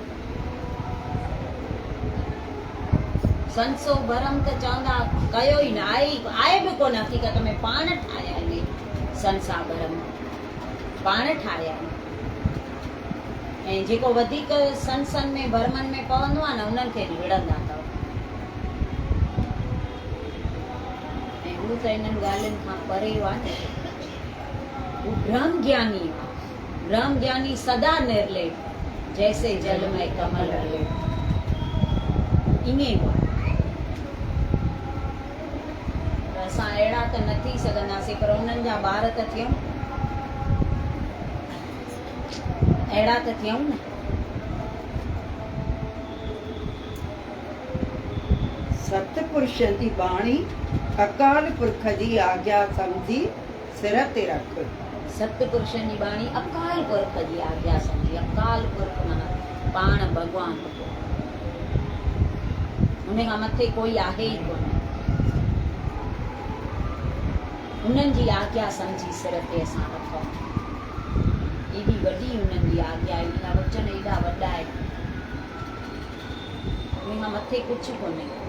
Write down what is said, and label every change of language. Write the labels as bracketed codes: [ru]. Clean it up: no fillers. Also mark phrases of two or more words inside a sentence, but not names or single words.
[sd] संसो भरम त चवंदा कयो ई न, आहे बि कोन हक़ीक़त में, पाण ठाहिया आहिनि संसा भरम, पाण ठाहिया आहिनि। ऐं जेको वधीक संसन में भरमनि में पवंदो आहे न, उन्हनि खे विढ़ंदा अथव। ऐं हू त इन्हनि ॻाल्हियुनि खां परे हुआ न। हू [hi] ब्रह्म ज्ञानी हुआ। ब्रह्म ज्ञानी सदा निर्लेप, जैसे जल में कमल लेप, [sd] ईअं हुआ। असां अहिड़ा त न थी सघंदासीं, पर उन्हनि जा ॿार त थियूं, अहिड़ा त थियूं न। सतपुरुषनि जी बाणी अकाल पुरख जी आज्ञा सम्झी सिर ते रख। सतपुरुषनि जी बाणी अकाल पुरख जी आज्ञा सम्झी, अकाल पुरख माना पाण भॻवान। उन खां मथे कोई आहे ई कोन। उन्हनि जी आज्ञा सम्झी सिर ते असां रखूं। एॾी वॾी उन्हनि जी आज्ञा, एॾा वचन एॾा वॾा आहिनि, उन खां मथे कुझु कोन्हे।